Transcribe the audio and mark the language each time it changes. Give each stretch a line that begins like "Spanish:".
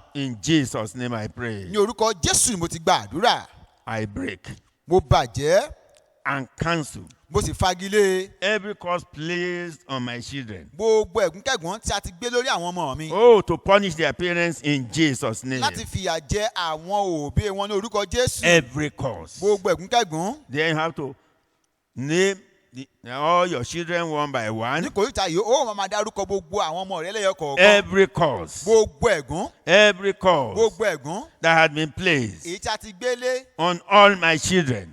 English: In Jesus' name I pray.
Yoruba: Ní orúkọ Jésù ni mo ti gba àdúrà.
English: I break
Yoruba: Mo bàjẹ́,
English: and cancel
Yoruba: mo sì fagilé
English: every curse placed on my children.
Yoruba: gbogbo ẹ̀gúnkẹ̀gún tí a ti gbé lórí àwọn ọmọ mi.
English: Oh, to punish their parents in Jesus' name.
Yoruba: Láti fìyà jẹ àwọn òbí wọn ní orúkọ Jésù.
English: Every curse.
Yoruba: Gbogbo ẹ̀gúnkẹ̀gún.
English: Then you have to name all your children one by one.
Yoruba: Ní kòríta yìí, ó máa dárúkọ gbogbo àwọn ọmọ rẹ lẹ́yọ kọ̀ọ̀kan.
English: Every curse.
Yoruba: Gbogbo ẹ̀gún.
English: Every curse
Yoruba: Gbogbo ẹ̀gún.
English: that had been placed
Yoruba: Èyí tí a ti gbélé.
English: on all my children.